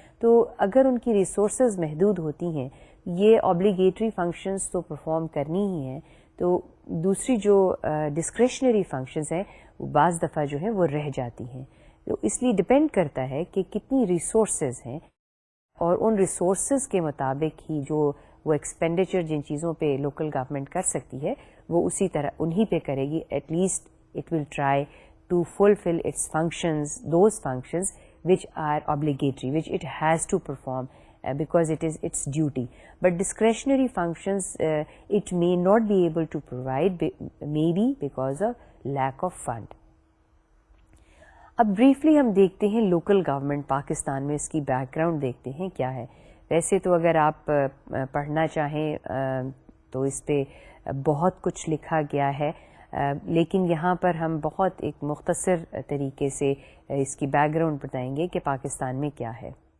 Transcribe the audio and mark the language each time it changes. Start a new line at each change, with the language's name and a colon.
Urdu: تو اگر ان کی ریسورسز محدود ہوتی ہیں, یہ آبلیگیٹری فنکشنز تو پرفارم کرنی ہی ہیں, تو دوسری جو ڈسکریشنری فنکشنز ہیں بعض دفعہ جو ہیں وہ رہ جاتی ہیں. تو اس لیے ڈپینڈ کرتا ہے کہ کتنی ریسورسز ہیں, اور ان ریسورسز کے مطابق ہی جو وہ ایکسپینڈیچر جن چیزوں پہ لوکل گورنمنٹ کر سکتی ہے وہ اسی طرح انہی پہ کرے گی.
English: At least it will try to fulfil its functions, those functions which are obligatory, which it has to perform because it is its duty. But discretionary functions it may not be able to provide, maybe because of lack of fund.
Urdu: اب briefly ہم دیکھتے ہیں local government Pakistan میں, اس کی back ground دیکھتے ہیں کیا ہے. ویسے تو اگر آپ پڑھنا چاہیں تو اس پہ بہت کچھ لکھا گیا ہے, لیکن یہاں پر ہم بہت ایک مختصر طریقے سے اس کی بیک گراؤنڈ بتائیں گے کہ پاکستان میں کیا ہے.